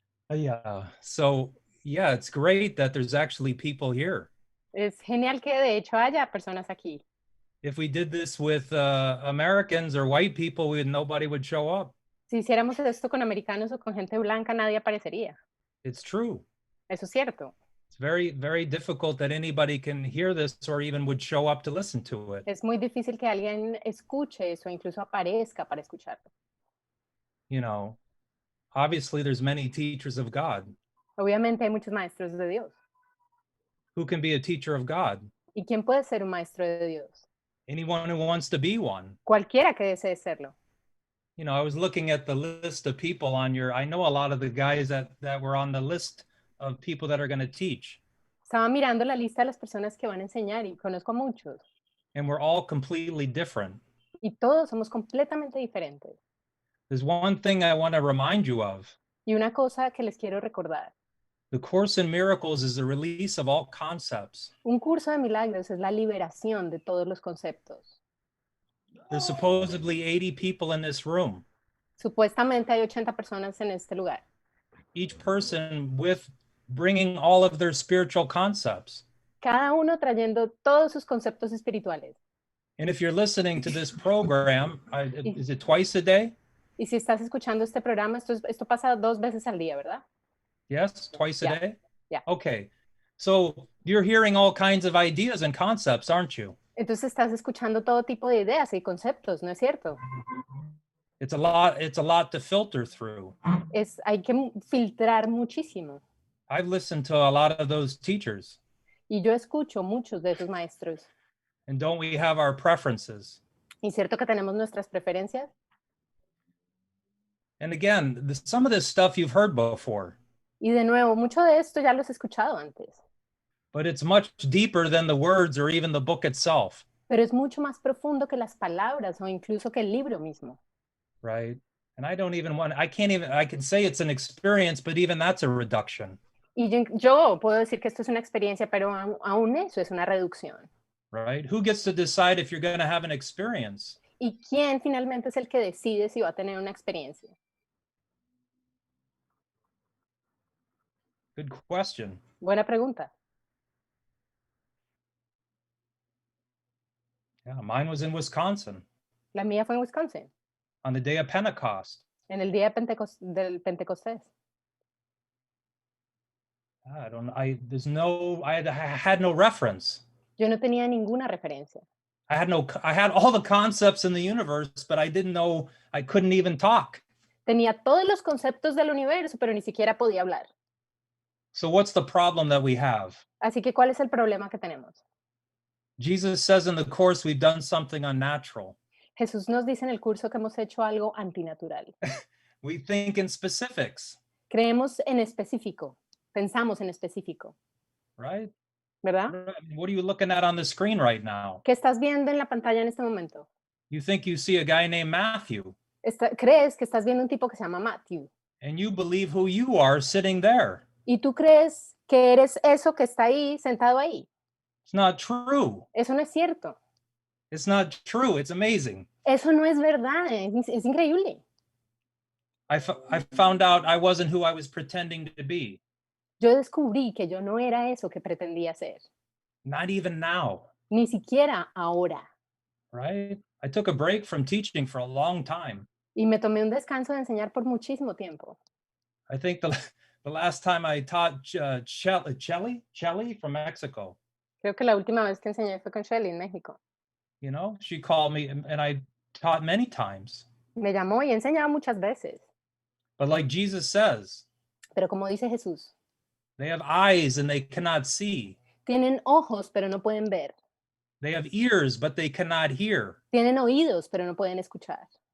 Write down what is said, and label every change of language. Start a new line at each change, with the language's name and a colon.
English: Yeah, so, yeah, it's great that there's actually people here.
Spanish: Es genial que de hecho haya personas aquí.
English: If we did this with Americans or white people, nobody would show up.
Spanish: Si hiciéramos esto con americanos o con gente blanca, nadie aparecería.
English: It's true.
Spanish: Eso es cierto.
English: It's very, very difficult that anybody can hear this or even would show up to listen to it.
Spanish: Es muy difícil que alguien escuche eso, incluso aparezca para escucharlo.
English: You know, obviously there's many teachers of God.
Spanish: Obviamente hay muchos maestros de Dios.
English: Who can be a teacher of God?
Spanish: ¿Y quién puede ser un maestro de Dios?
English: Anyone who wants to be one.
Spanish: Cualquiera que desee serlo.
English: You know, I was looking at the list of people on I know a lot of the guys that were on the list of people that are going to teach.
Spanish: Estaba mirando la lista de las personas que van a enseñar y conozco a muchos.
English: And we're all completely different.
Spanish: Y todos somos completamente diferentes.
English: There's one thing I want to remind you of.
Spanish: Y una cosa que les quiero recordar.
English: The Course in Miracles is the release of all concepts.
Spanish: Un curso de milagros es la liberación de todos los conceptos.
English: There's supposedly 80 people in this room.
Spanish: Supuestamente hay 80 personas en este lugar.
English: Each person with bringing all of their spiritual concepts.
Spanish: Cada uno trayendo todos sus conceptos espirituales.
English: And if you're listening to this program, is it twice a day?
Spanish: Y si estás escuchando este programa, esto pasa 2 veces al día, ¿verdad?
English: Yes, twice a day? Yeah. Okay. So you're hearing all kinds of ideas and concepts, aren't you?
Spanish: Entonces estás escuchando todo tipo de ideas y conceptos, ¿no es cierto?
English: It's a lot to filter through.
Spanish: Hay que filtrar muchísimo.
English: I've listened to a lot of those teachers.
Spanish: Y yo escucho muchos de esos maestros.
English: And don't we have our preferences?
Spanish: ¿Y cierto que tenemos nuestras preferencias?
English: And again, some of this stuff you've heard before.
Spanish: Y de nuevo, mucho de esto ya lo has escuchado antes.
English: But it's much deeper than the words or even the book itself.
Spanish: Pero es mucho más profundo que las palabras o incluso que el libro mismo.
English: Right? And I can say it's an experience, but even that's a reduction.
Spanish: Y yo puedo decir que esto es una experiencia, pero aún eso es una reducción.
English: Right? Who gets to decide if you're going to have an experience?
Spanish: ¿Y quién finalmente es el que decide si va a tener una experiencia?
English: Good question.
Spanish: Buena pregunta.
English: Yeah, mine was in Wisconsin.
Spanish: La mía fue en Wisconsin.
English: On the day of Pentecost.
Spanish: En el día del Pentecostés.
English: I had no reference.
Spanish: Yo no tenía ninguna referencia.
English: I had all the concepts in the universe, but I didn't know, I couldn't even talk.
Spanish: Tenía todos los conceptos del universo, pero ni siquiera podía hablar.
English: So what's the problem that we have?
Spanish: Así que, ¿cuál es el problema que tenemos?
English: Jesus says in the Course we've done something unnatural.
Spanish: Jesús nos dice en el curso que hemos hecho algo antinatural.
English: We think in specifics.
Spanish: Creemos en específico. Pensamos en específico.
English: Right?
Spanish: ¿Verdad?
English: What are you looking at on the screen right now?
Spanish: ¿Qué estás viendo en la pantalla en este momento?
English: You think you see a guy named Matthew.
Spanish: Crees que estás viendo un tipo que se llama Matthew.
English: And you believe who you are sitting there.
Spanish: Y tú crees que eres eso que está ahí, sentado ahí.
English: It's not true.
Spanish: Eso no es cierto.
English: It's not true. It's amazing.
Spanish: Eso no es verdad, es increíble.
English: I found out I wasn't who I was pretending to be.
Spanish: Yo descubrí que yo no era eso que pretendía ser,
English: Not even now,
Spanish: ni siquiera ahora.
English: right? I took a break from teaching for a long time.
Spanish: Y me tomé un descanso de enseñar por muchísimo tiempo.
English: I think the last time I taught Chelly from Mexico,
Spanish: Creo que la última vez que enseñé fue con Shelly en México.
English: you know, she called me and I taught many times.
Spanish: Me llamó y he enseñado muchas veces.
English: But like Jesus says,
Spanish: Pero como dice Jesús,
English: they have eyes and they cannot see.
Spanish: tienen ojos pero no pueden ver.
English: They have ears, but they cannot hear.
Spanish: Tienen oídos pero no pueden escuchar.